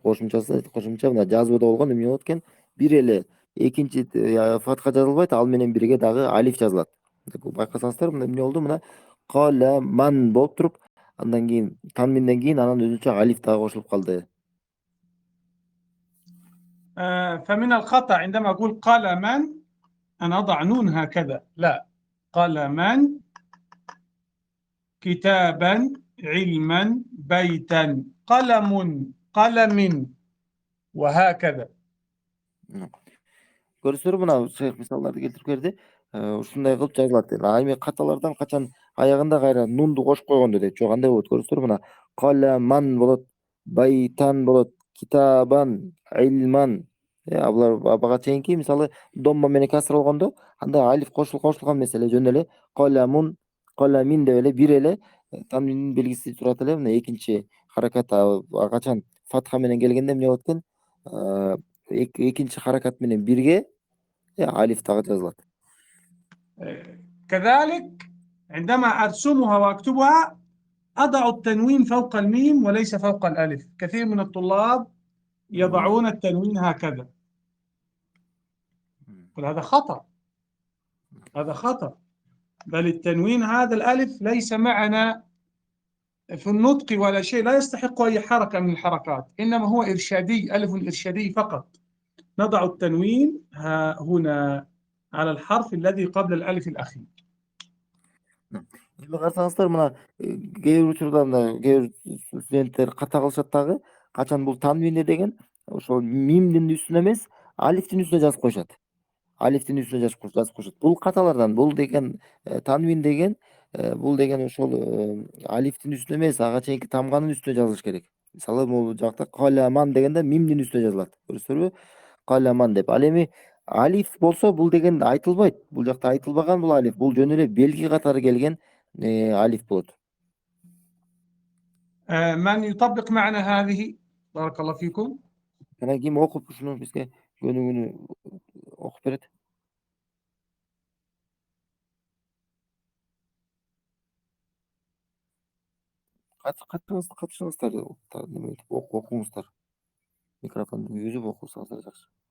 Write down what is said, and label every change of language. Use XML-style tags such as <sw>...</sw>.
<ky>Кошумча мына жазууда болгон эмне болот экен? Бир эле экинчи фатха жазылбайт, ал менен бирге дагы алиф жазылат. Байкасаңыздар, мына эмне болду? Мына каламан болуп туруп, андан кийин танвинден кийин анан өзүнчө алиф дагы кошулуп калды. فمن الخطأ عندما أقول قلما أن أضع نون هكذا، لا، قلما، كتابا، علما، بيتا، قلم، وهكذا. Көрүсүздөр, мына шейх мисалдарды келтирип берди. Ушундай кылып жазылат. Эми каталардан качан аягында кайра нунду кошуп койгондо дейт. Жок, андай болот. Көрүсүздөр, мына каламан болот, байтан болот, китабан, илман. Булар бага чейинки мисалы домма менен касра болгондо анда алиф кошулган эмес эле, жөн эле каламун, каламин деп эле бир эле танвиндин белгиси турат эле. Мына экинчи харакат качан фатха менен келгенде эмне болот экен? Экинчи харакат менен бирге алиф дагы жазылат.</ky> <ar>كذلك عندما أرسمها وأكتبها أضع التنوين فوق الميم وليس فوق الألف. كثير من الطلاب يضعون التنوين هكذا، وهذا خطأ، هذا خطأ. بل التنوين هذا الألف ليس معنا في النطق ولا شيء، لا يستحق أي حركة من الحركات، إنما هو إرشادي، ألف إرشادي فقط. نضع التنوين هنا على الحرف الذي قبل الألف الأخير.</ar> <ky>Эми карасаңыздар мына кээ бир учурда мына кээ бир студенттер ката кылышат дагы, качан бул танвинде деген ошол мимдин үстүнө эмес, алифтин үстүнө жазып коюшат. Алифтин үстүнө жазып коюшат. Бул каталардан, бул деген танвин деген бул деген ошол алифтин үстүнө эмес, ага чейинки тамганын үстүнө жазылыш керек. Мисалы бул жакта каламан дегенде мимдин үстүнө жазылат. Көрүсүздарбы? Каламан деп. Ал эми алиф болсо бул деген айтылбайт. Бул жакта айтылбаган бул алиф. Бул жөн эле белги катары келген алиф болот.</ky> <ar>من يطبق معنا هذه؟ بارك الله فيكم.</ar> <ky>Ana ким окуп ушуну бизге көнүгүүнү окуп берет? Катышыңыздар, неме этип окуңуздар. Микрофонду үзүп окусаңыздар жакшы.</ky>